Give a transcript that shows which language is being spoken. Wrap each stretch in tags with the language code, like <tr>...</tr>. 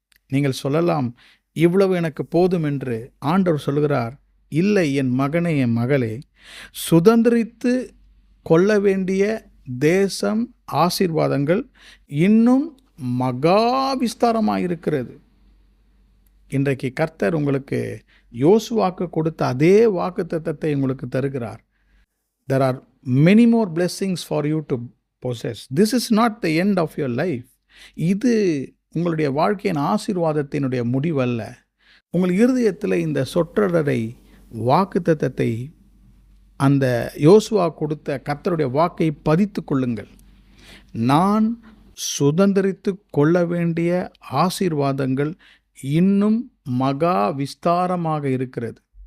<ta>நீங்கள் சொல்லலாம், இவ்வளவு எனக்கு போதும் என்று. ஆண்டவர் சொல்கிறார், இல்லை என் மகனே, என் மகளே, சுதந்திரித்து கொள்ள வேண்டிய தேசம், ஆசீர்வாதங்கள் இன்னும் மகா விஸ்தாரமாக இருக்கிறது. இன்றைக்கு கர்த்தர் உங்களுக்கு யோசுவாக்கு கொடுத்த அதே வாக்குத்தத்தத்தை உங்களுக்கு தருகிறார்.</ta> <en>There are many more blessings for you to possess. This is not the end of your life.</en> <ta>இது உங்களுடைய வாழ்க்கையின் ஆசீர்வாதத்தினுடைய முடிவல்ல. உங்கள் இருதயத்தில் இந்த சொற்றொடரை வாக்குத்தத்தத்தை அந்த யோசுவா கொடுத்த கர்த்தருடைய வாக்கை பதித்து கொள்ளுங்கள். நான் சுதந்திரித்து கொள்ள வேண்டிய ஆசீர்வாதங்கள் இன்னும் மகா விஸ்தாரமாக இருக்கிறது.</ta>